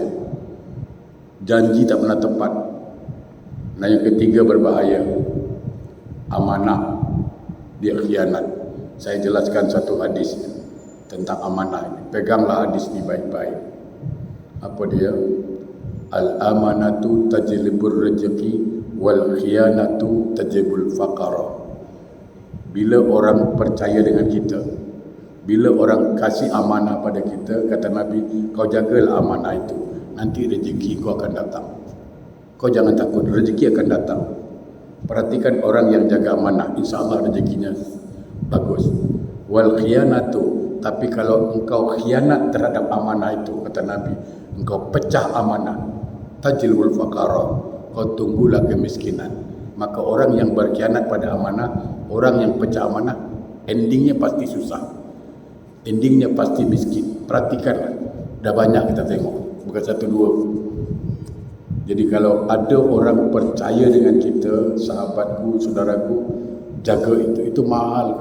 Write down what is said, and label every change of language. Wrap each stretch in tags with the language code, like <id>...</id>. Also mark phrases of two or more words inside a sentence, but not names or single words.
<ms>Janji tak pernah tepat. Dan yang ketiga, berbahaya, amanah, dia khianat. Saya jelaskan satu hadis tentang amanah ini. Peganglah hadis ini baik-baik. Apa dia?</ms> <ar>Al-amanatu tajlibur rezeki wal khiyanatu tajibul faqara.</ar> <ms>Bila orang percaya dengan kita, bila orang kasih amanah pada kita, kata Nabi, kau jagalah amanah itu, nanti rezeki kau akan datang. Kau jangan takut, rezeki akan datang. Perhatikan orang yang jaga amanah, insya-Allah rezekinya bagus.</ms> <ar>Wal khiyanatu,</ar> <ms>tapi kalau engkau khianat terhadap amanah itu, kata Nabi, engkau pecah amanah,</ms> <ar>tajilul faqara,</ar> <ms>kau tunggulah kemiskinan. Maka orang yang berkhianat pada amanah, orang yang pecah amanah, endingnya pasti susah, endingnya pasti miskin. Perhatikanlah, dah banyak kita tengok, bukan satu dua. Jadi kalau ada orang percaya dengan kita, sahabatku, saudaraku, jaga itu mahal.</ms>